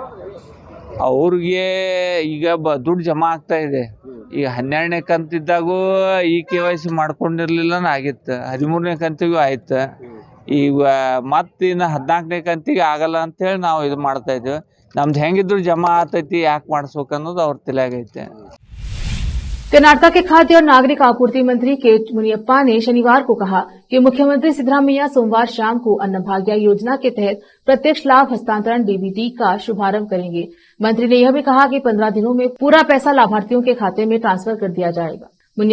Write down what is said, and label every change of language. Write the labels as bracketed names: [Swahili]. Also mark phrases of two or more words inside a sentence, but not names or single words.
[Kannada] ಅವ್ರಿಗೆ ಈಗ ದುಡ್ಡು ಜಮಾ ಆಗ್ತಾ ಇದೆ। ಈಗ 12ನೇ ಕಂತಿದ್ದಾಗೂ ಈ KYC ಮಾಡ್ಕೊಂಡಿರ್ಲಿಲ್ಲ ಆಗಿತ್ತು, 13ನೇ ಕಂತಿಗೂ ಆಯ್ತು। ಈಗ ಮತ್ತಿನ್ನು 14ನೇ ಕಂತಿಗೆ ಆಗಲ್ಲ ಅಂತೇಳಿ ನಾವು ಇದು ಮಾಡ್ತಾ ಇದ್ದೀವಿ। ನಮ್ದು ಹೆಂಗಿದ್ರು ಜಮಾ ಆತೈತಿ, ಯಾಕೆ ಮಾಡಿಸ್ಬೇಕು ಅನ್ನೋದು ಅವ್ರ ತಲೆಯಾಗೈತೆ। [Hindi] कर्नाटक के खाद्य और नागरिक आपूर्ति मंत्री के मुनियप्पा ने शनिवार को कहा कि मुख्यमंत्री सिद्धरामैया सोमवार शाम को अन्नभाग्य योजना के तहत प्रत्यक्ष लाभ हस्तांतरण DBT का शुभारंभ करेंगे। मंत्री ने यह भी कहा कि 15 दिनों में पूरा पैसा लाभार्थियों के खाते में ट्रांसफर कर दिया जाएगा।